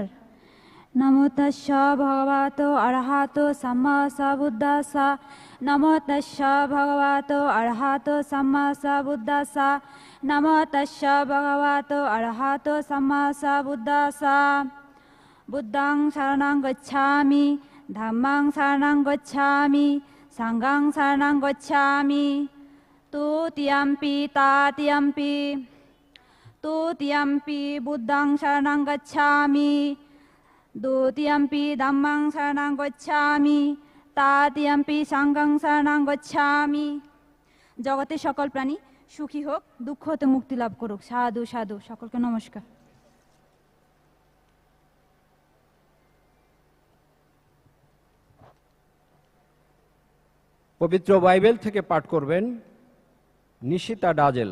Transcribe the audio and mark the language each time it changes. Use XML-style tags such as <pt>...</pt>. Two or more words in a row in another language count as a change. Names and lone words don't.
<pi>নমো তস্য ভগবতো অরহতো সম্মা সম্বুদ্ধাস্সা। নমো তস্য ভগবতো অরহতো সম্মা সম্বুদ্ধাস্সা। নমো তস্য ভগবতো অরহতো সম্মা সম্বুদ্ধাস্সা। বুদ্ধং শরণং গচ্ছামি ধম্মং শরণং গচ্ছামি সংঘং শরণং গচ্ছামি তুতিয়ম্পি তাতিয়ম্পি তুতিয়ম্পি বুদ্ধং শরণং গচ্ছামি দ্বিতীয়ম্পি ধম্মং শরণং গচ্ছামি তৃতীয়ম্পি সংঘং শরণং গচ্ছামি।</pi> <bn>জগতের সকল প্রাণী সুখী হোক, দুঃখ হতে মুক্তি লাভ করুক। সাধু সাধু। সকলকে নমস্কার। পবিত্র বাইবেল থেকে পাঠ করবেন নিশিতা ডাজেল।</bn>